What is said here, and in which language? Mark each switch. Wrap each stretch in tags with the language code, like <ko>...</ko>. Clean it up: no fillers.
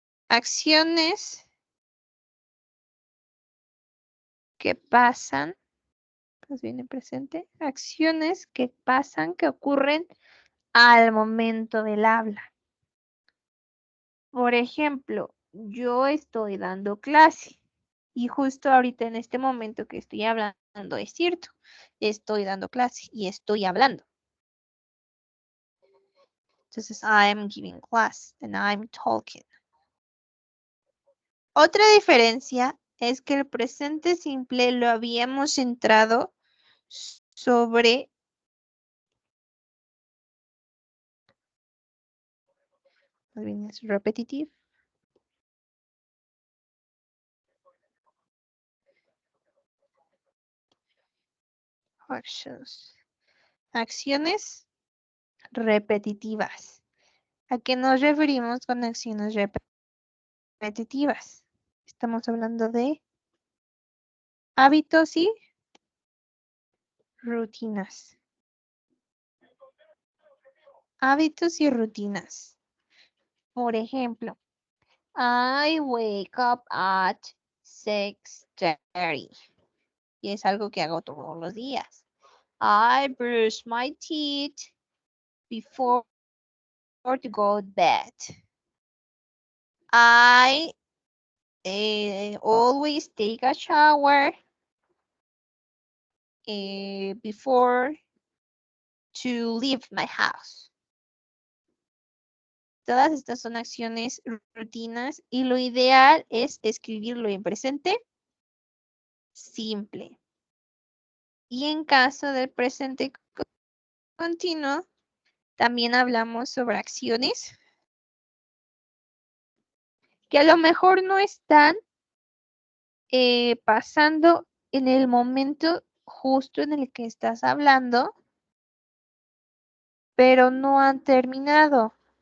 <es>Acciones que pasan, pues viene presente, acciones que pasan, que ocurren al momento del habla. Por ejemplo, yo estoy dando clase y justo ahorita en este momento que estoy hablando es cierto, estoy dando clase y estoy hablando.</es> <en>Entonces, I'm giving class and I'm talking.</en> <es>Otra diferencia es que el presente simple lo habíamos centrado sobre repetitive. Actions. Acciones repetitivas. ¿A qué nos referimos con acciones repetitivas? Estamos hablando de hábitos y rutinas. Hábitos y rutinas. Por ejemplo,</es> <en>I wake up at 6:30.</en> <es>Y es algo que hago todos los días.</es> <en>I brush my teeth before to go to bed. I always take a shower before to leave my house.</en> <es>Todas estas son acciones, rutinas, y lo ideal es escribirlo en presente simple. Y en caso del presente continuo, también hablamos sobre acciones que a lo mejor no están pasando en el momento justo en el que estás hablando, pero no han terminado.</es>